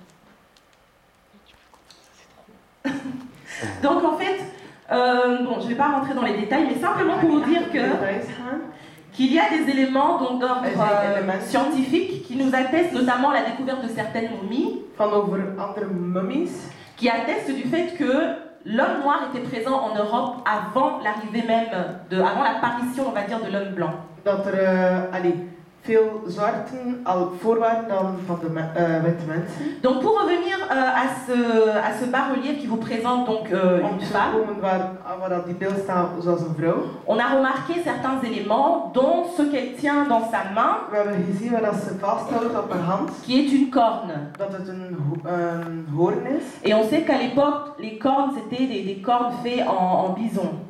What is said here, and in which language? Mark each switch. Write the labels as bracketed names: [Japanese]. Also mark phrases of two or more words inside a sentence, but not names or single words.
[French] Donc en fait, bon, je ne vais pas rentrer dans les détails, mais simplement pour vous dire qu'il y a des éléments d'ordre scientifique qui nous attestent notamment la découverte de certaines momies, qui attestent du fait que l'homme noir était présent en Europe avant l'arrivée même, avant l'apparition, on va dire, de l'homme blanc. [Dutch] Veel zwarten al voor waren dan van de witte mensen. [French] Donc pour revenir à ce bas-relief qui vous présente donc une femme, on a remarqué certains éléments, dont ce qu'elle tient dans sa main, qui est une corne. Et on sait qu'à l'époque, les cornes c'était des cornes faites en bison.